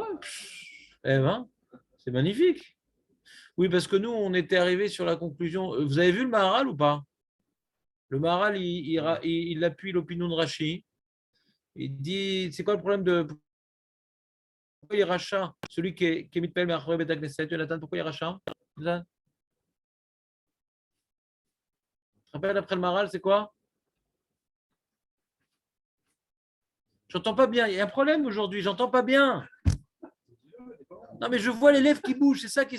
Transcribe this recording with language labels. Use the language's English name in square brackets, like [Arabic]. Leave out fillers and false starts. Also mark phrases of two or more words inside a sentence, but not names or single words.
[French] Eh ben, c'est magnifique. Oui, parce que nous, on était arrivé sur la conclusion. Vous avez vu le Maharal ou pas? Le Maharal, il appuie l'opinion de Rashi. Il dit, c'est quoi le problème de pourquoi il rachat celui qui est [Hebrew] מתפלל מאחורי בית הכנסת? [French] Jonathan, pourquoi il rachat? Tu te rappelles après le Maharal, c'est quoi? J'entends pas bien. Il y a un problème aujourd'hui. J'entends pas bien. Non, mais je vois les lèvres qui bougent. C'est ça qui.